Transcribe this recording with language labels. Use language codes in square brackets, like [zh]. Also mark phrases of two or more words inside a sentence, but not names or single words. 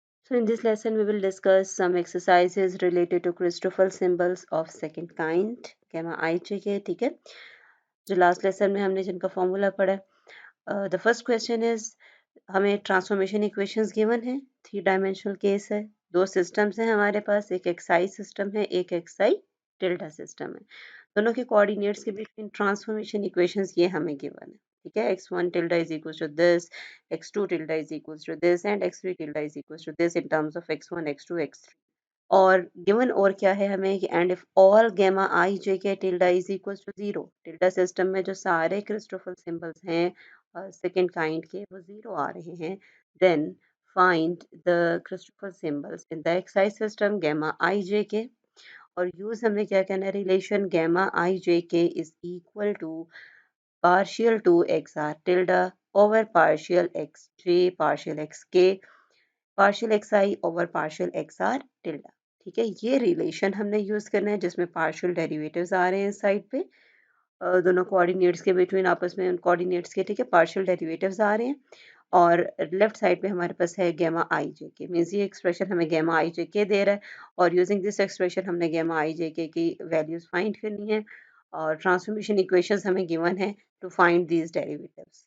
[en] So in this lesson, we will discuss some exercises related to Christoffel symbols of second kind, gamma I j k, [hi] ठीक है? जो [en] last lesson [hi] में हमने जिनका फॉर्मूला पढ़ा है, [en] the first question is [hi] हमें [en] transformation equations given [hi] है, 3 [en] dimensional case [hi] है, दो सिस्टम्स हैं हमारे पास, एक [en] x i system [hi] है, एक [en] x i tilde system [hi] है। दोनों के कोऑर्डिनेट्स के बीच [en] transformation equations [hi] ये हमें गिवन है, ठीक है? [en] x1 tilde is equals to this, x2 tilde is equals to this and x3 tilde is equals to this in terms of x1 x2 x3। [hi] और गिवन और क्या है हमें कि [en] and if all gamma i j k tilde is equals to zero, tilde system [hi] में जो सारे [en] Christoffel symbols [hi] हैं [en] second kind [hi] के वो जीरो आ रहे हैं, [en] then find the Christoffel symbols in the x i system gamma i j k. [hi] और यूज हमें क्या कहना है, [en] relation gamma i j k is equal to partial 2xr tilde over partial xj partial xk partial xi over partial xr tilde। [hi] ठीक है, ये रिलेशन हमने यूज करना है जिसमें [en] partial derivatives [hi] आ रहे हैं साइड पे, दोनों कोऑर्डिनेट्स के बिटवीन आपस में उन कोऑर्डिनेट्स के, ठीक है, [en] partial derivatives [hi] आ रहे हैं। और [en] left side [hi] पे हमारे पास है [en] gamma i j k, [hi] मीन्स ये एक्सप्रेशन हमें [en] gamma i j k [hi] दे रहा है और [en] using this expression [hi] हमने [en] gamma i j k [hi] की [en] values find [hi] करनी है और [en] transformation equations [hi] हमें गिवन है [en] to find these derivatives.